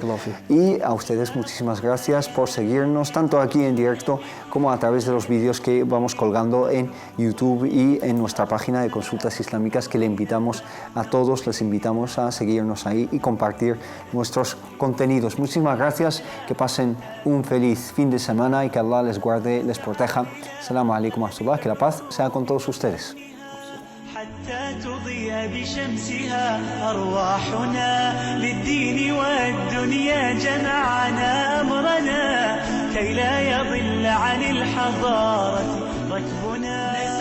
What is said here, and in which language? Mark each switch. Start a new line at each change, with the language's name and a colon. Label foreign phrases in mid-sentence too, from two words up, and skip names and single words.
Spanish: Y a ustedes muchísimas gracias por seguirnos, tanto aquí en directo como a través de los vídeos que vamos colgando en YouTube y en nuestra página de consultas islámicas, que les invitamos a seguirnos ahí y compartir nuestros contenidos. Muchísimas gracias, que pasen un feliz fin de semana y que Allah les guarde, les proteja.
Arabic: السلام عليكم ورحمة الله,
Spanish: que la paz sea con todos ustedes.
Arabic: حتى تضيء بشمسها أرواحنا للدين والدنيا جمعنا أمرنا كي لا يضل عن الحضارة ركبنا.